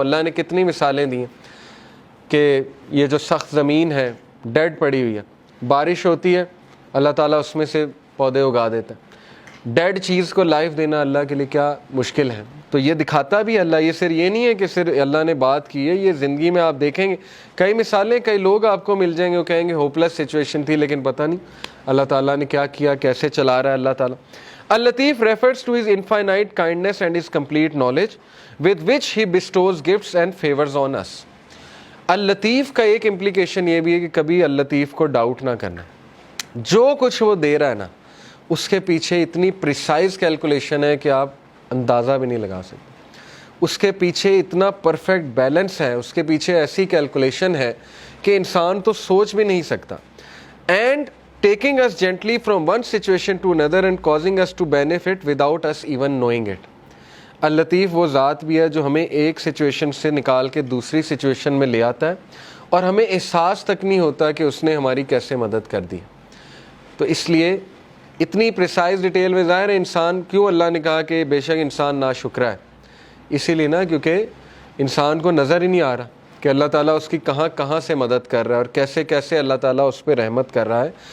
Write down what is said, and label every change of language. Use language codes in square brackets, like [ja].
[ur] اللہ نے کتنی مثالیں دی ہیں کہ یہ جو سخت زمین ہے ڈیڈ پڑی ہوئی ہے, بارش ہوتی ہے اللہ تعالیٰ اس میں سے پودے اگا دیتا ہے. ڈیڈ چیز کو لائف دینا اللہ کے لیے کیا مشکل ہے. تو یہ دکھاتا بھی اللہ, یہ صرف یہ نہیں ہے کہ صرف اللہ نے بات کی ہے, یہ زندگی میں آپ دیکھیں گے کئی مثالیں, کئی لوگ آپ کو مل جائیں گے وہ کہیں گے ہوپ لیس سچویشن تھی لیکن پتہ نہیں اللہ تعالیٰ نے کیا کیا, کیسے چلا رہا ہے اللہ تعالیٰ. [en] اللطیف refers to his infinite kindness and his complete knowledge with which he bestows gifts and favors on us. [ur] اللطیف کا ایک امپلیکیشن یہ بھی ہے کہ کبھی اللطیف کو ڈاؤٹ نہ کرنا, جو کچھ وہ دے رہا ہے نا اس کے پیچھے اتنی پریسائز کیلکولیشن ہے کہ آپ اندازہ بھی نہیں لگا سکتے. اس کے پیچھے اتنا پرفیکٹ بیلنس ہے, اس کے پیچھے ایسی کیلکولیشن ہے کہ انسان تو سوچ بھی نہیں سکتا. [en] And taking us gently from one situation to another and causing us to benefit without us even knowing it. [ur] اللطیف وہ ذات بھی ہے جو ہمیں ایک سچویشن سے نکال کے دوسری سچویشن میں لے آتا ہے اور ہمیں احساس تک نہیں ہوتا کہ اس نے ہماری کیسے مدد کر دی. تو اس لیے اتنی پریسائز ڈیٹیل میں ظاہر ہے انسان, کیوں اللہ نے کہا کہ بے شک انسان ناشکرا ہے, اسی لیے نا کیونکہ انسان کو نظر ہی نہیں آ رہا کہ اللہ تعالیٰ اس کی کہاں کہاں سے مدد کر رہا ہے اور کیسے کیسے اللہ تعالیٰ اس پہ رحمت کر رہا ہے.